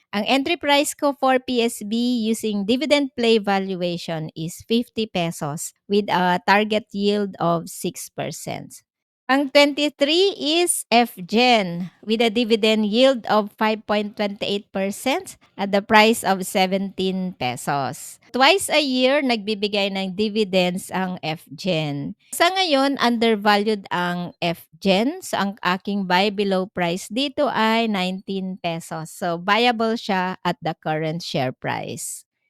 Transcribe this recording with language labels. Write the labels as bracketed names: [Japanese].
[English] Ang entry price ko for PSB using dividend play valuation is 50 pesos with a target yield of 6%. Ang 23 is FGen with a dividend yield of 5.28% at the price of 17 pesos. Twice a year, [Filipino] nagbibigay ng dividends ang FGen. Sa ngayon, undervalued ang FGen. [English] So, [Filipino] ang aking [English] buy below price [Filipino] dito ay [English] 19 pesos. So, buyable siya at the current share price.